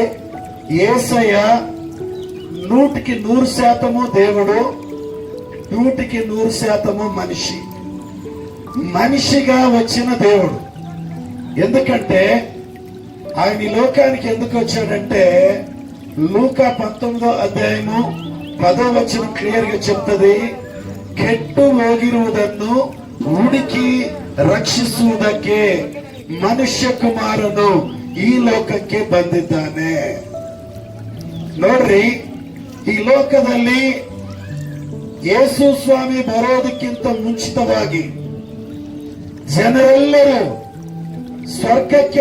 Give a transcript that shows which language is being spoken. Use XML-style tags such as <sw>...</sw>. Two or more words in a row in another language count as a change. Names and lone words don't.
<te>యేసయ్య 100కి 100% దేవుడు, 100కి 100% మనిషి. మనిషిగా వచ్చిన దేవుడు. ఎందుకంటే ఆయన ఈ లోకానికి ఎందుకు వచ్చాడంటే లూకా 19వ అధ్యాయము 10వ వచనం క్లియర్ గా చెప్తుంది.</te> <kn>ಕೆಟ್ಟು ಹೋಗಿರುವುದನ್ನು ಹುಡುಕಿ ರಕ್ಷಿಸುವುದಕ್ಕೆ ಮನುಷ್ಯ ಕುಮಾರನು ಈ ಲೋಕಕ್ಕೆ ಬಂದಿದ್ದಾನೆ. ನೋಡ್ರಿ, ಈ ಲೋಕದಲ್ಲಿ ಯೇಸು ಸ್ವಾಮಿ ಬರೋದಕ್ಕಿಂತ ಮುಂಚಿತವಾಗಿ ಜನರೆಲ್ಲರೂ ಸ್ವರ್ಗಕ್ಕೆ</kn>